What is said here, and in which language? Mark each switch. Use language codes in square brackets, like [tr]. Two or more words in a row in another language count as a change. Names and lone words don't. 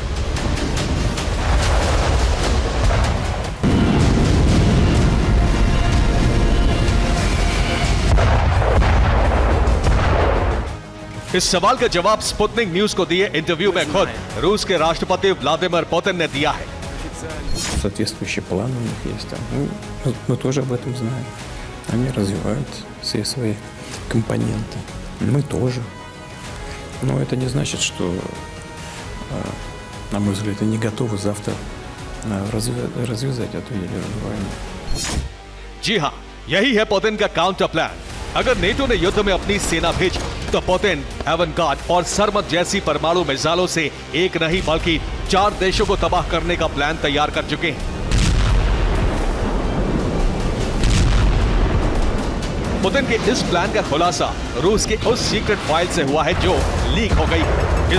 [hi] इस सवाल का जवाब स्पुतनिक न्यूज को दिए इंटरव्यू में खुद रूस के राष्ट्रपति व्लादिमीर पुतिन ने दिया है। [ru] Соответствующие планы у них есть. Мы тоже об этом знаем. Они развивают все свои компоненты. Мы тоже. Но это не значит, что, на мой взгляд, они готовы завтра развязать эту ядерную войну. [hi] जी हां, यही है पुतिन का [en] counter plan. [hi] अगर नेटो ने युद्ध में अपनी सेना भेजी तो पुतिन एवनगार्ड और सरमत जैसी परमाणु मिसाइलों से एक नहीं बल्कि 4 देशों को तबाह करने का प्लान तैयार कर चुके हैं। पुतिन के इस प्लान का खुलासा रूस के उस [en] secret file [hi] से हुआ है जो लीक हो गई है।